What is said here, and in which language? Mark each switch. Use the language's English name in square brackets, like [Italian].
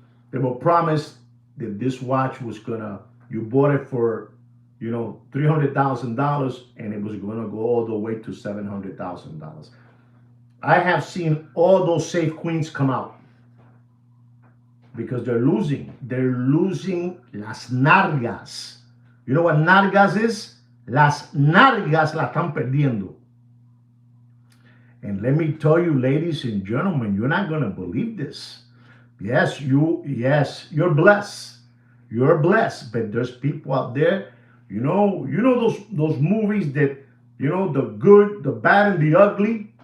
[English] They were promised that this watch was you bought it for, $300,000 and it was going to go all the way to $700,000. I have seen all those safe queens come out because they're losing. They're losing [Spanish] las nargas. [English] You know what nargas is? [Spanish] Las nargas la están perdiendo. [English] And let me tell you, ladies and gentlemen, you're not gonna believe this. Yes, you're blessed. You're blessed. But there's people out there, those movies that, the good, the bad, and the ugly.